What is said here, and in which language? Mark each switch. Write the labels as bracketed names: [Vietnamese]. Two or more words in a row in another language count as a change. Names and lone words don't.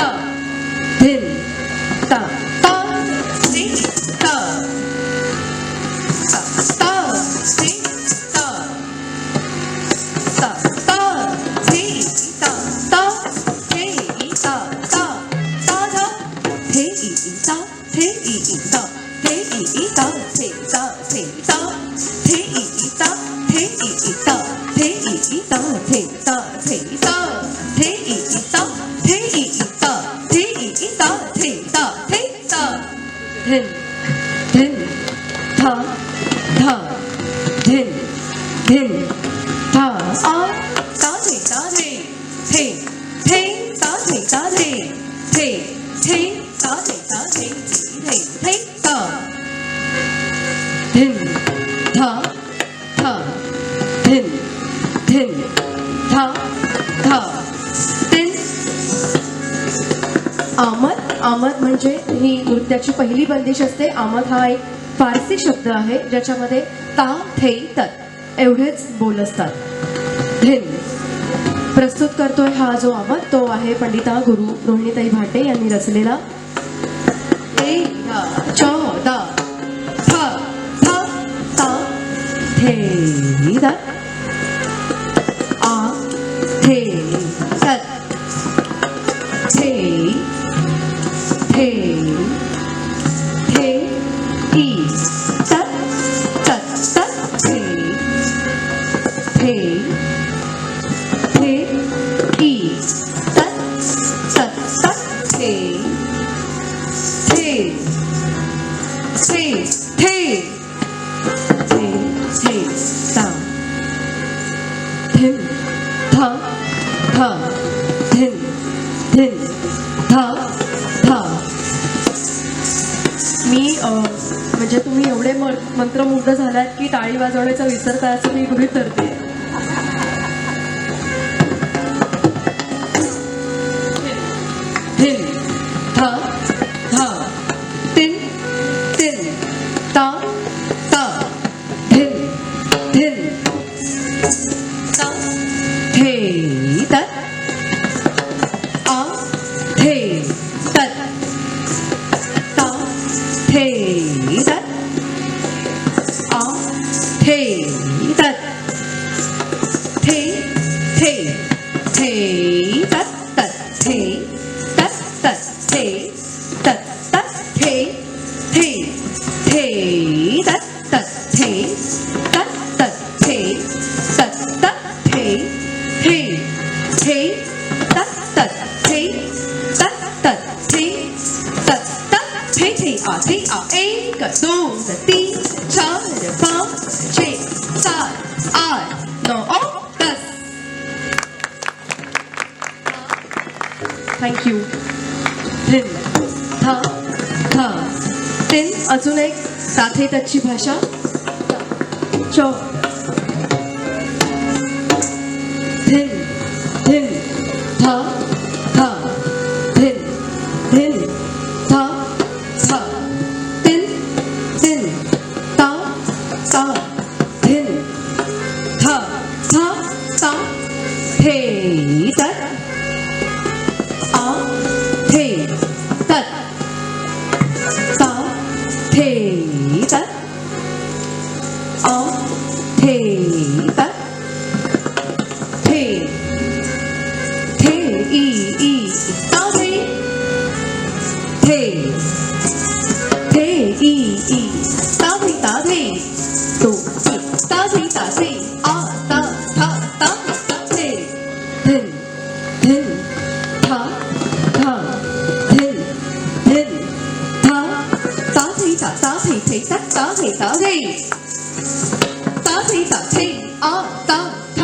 [Marathi] धिन ता ता थे ई ता ता ता थे ता ता ता थे ई ता ता थे ई ता ता ता धा थे ई ता थे ई ता थे ई ता थे ता थे ता थे ई ता थे ई ता थे ई ता थे ता थे ता थे ई ता थे ई ता थे ई ता थे ता थे ता धिन धिन थ थ धिन धिन थ आ ता थे थे थे ता थे थे थे ता थे थे ता धिन थ थ धिन धिन थ थ तिन आमद आमद म्हणजे ही नृत्याची पहिली बंदिश असते. आमद हा एक फारसी शब्द आहे ज्याच्यामध्ये ता थे तत एवढेच बोल असतात. धिन प्रस्तुत करतोय हा जो आमद तो आहे पंडिता गुरु रोहिणीताई भाटे यांनी रचलेला. ए धा चौदा थ थ ता थे तत आ थे तत थे थे थे ई तत तत तत थे थे थे ई तत तत तत थे थे थे थे थे थे ता धिन थ थ धिन धिन थ थ मी म्हणजे तुम्ही एवढे मंत्रमुग्ध झालात की टाळी वाजवण्याचा विसरता असं मी गृहीत धरते. धिन थ थ तिन तिन ता ता धिन धिन ता थे तत आ थे तत ता थे तत आ थे तत थे थे थे तत तत थे तत तत थे तत तत थे थे थे तत तत थे तत तत थे तत तत थे थे थे तत तत थे तत तत थे तत तत थे थे आ एक दोन तीन चार पाच छे सात आठ नऊ 10. थँक्यू. धिन थ थ तिन अजून एक साथे तच्ची भाषा चौ धिन धिन थ थ धिन धिन थ थ तिन तिन ता ता धिन थ थ ता थे तत आ थे तत ता थे तत आ थे तत थे थे ई ता थे थे ई ता थे तो ता थे आ ता था ता थे धिन धिन थ थ धिन धिन थ ता थे तत ता थे आ ता